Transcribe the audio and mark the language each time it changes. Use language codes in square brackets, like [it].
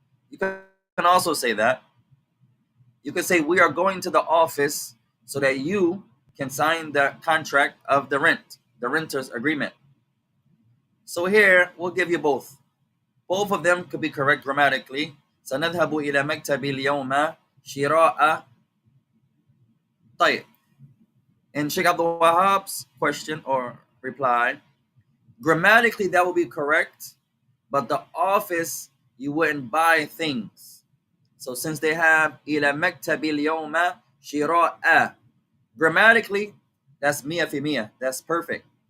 [en] You can also say that. You could say we are going to the office so that you can sign the contract of the rent, the renter's agreement. So here we'll give you both. Both of them could be correct grammatically. [ar] سنذهب إلى مكتب اليوم شراء. طيب. [en] And Sheikh Abdul Wahhab's question or reply, grammatically that would be correct, but the office, you wouldn't buy things. So since they have [ar] إلى مكتب اليوم شراء, [en] grammatically that's mia fi mia, that's perfect.